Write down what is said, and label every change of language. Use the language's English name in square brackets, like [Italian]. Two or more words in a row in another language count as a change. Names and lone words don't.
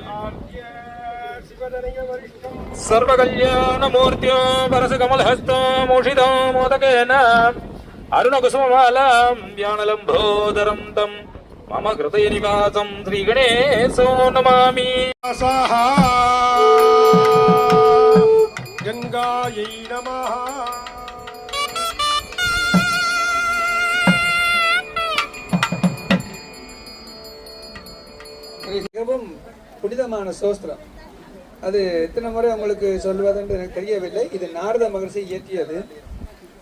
[Sanskrit] सर्वकल्याणमूर्त्यो वरसकमलहस्तो मोषितो मोदकेन अरुणकुसुममालां व्यानलम्भोदरं तं मम कृते निवासं श्रीगणेशो नमामि गंगायै नमः [Tamil] மிகவும் புனிதமான சோஸ்திரம். அது எத்தனை முறை உங்களுக்கு சொல்வதென்று எனக்கு தெரியவில்லை. இது நாரத மகர்ஷி இயற்றியது.